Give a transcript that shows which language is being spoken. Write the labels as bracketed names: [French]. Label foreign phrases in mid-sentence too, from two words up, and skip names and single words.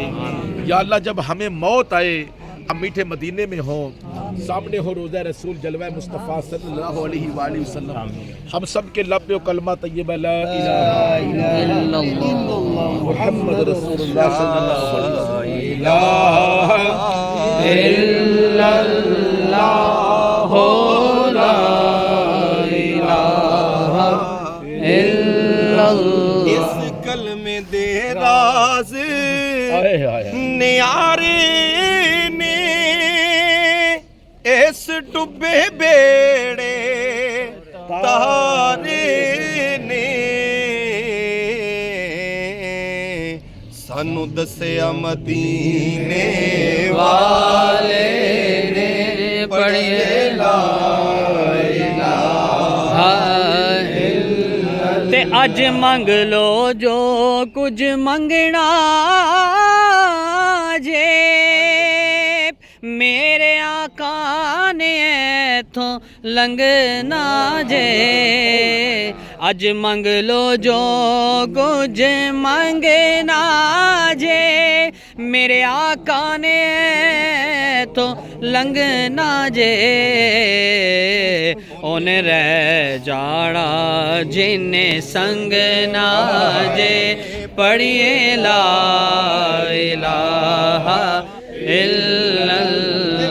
[Urdu] یا اللہ جب ہمیں موت آئے ہم میٹھے مدینے میں ہوں سامنے ہو روضہ رسول جلوہ مصطفیٰ [Arabic] صلی اللہ علیہ وآلہ وسلم [Urdu] ہم سب کے لب پہ کلمہ طیبہ [Arabic] لا الہ الا اللہ محمد رسول اللہ صلی اللہ علیہ وسلم لا الہ الا اللہ لا الہ الا اللہ [Punjabi] اس کلمے دے راز نیارے اس ڈبے بیڑے تارے نے سانو دسیا مدینے والے نے پڑھے [Arabic] لا الہ [Punjabi] تے اج منگ لو جو کچھ منگنا جے میرے آقا نے ایتھوں لنگنا جے اج منگ لو جو کچھ منگنا جے میرے آقا نے ਉਥੋਂ ਲੰਘਣਾ ਜੇ ਉਹਨੇ ਰਹਿ ਜਾਣਾ ਜਿਨੇ ਸੰਗ ਨਾ ਜੇ ਪੜੀਏ [Arabic] لا إله إلا الله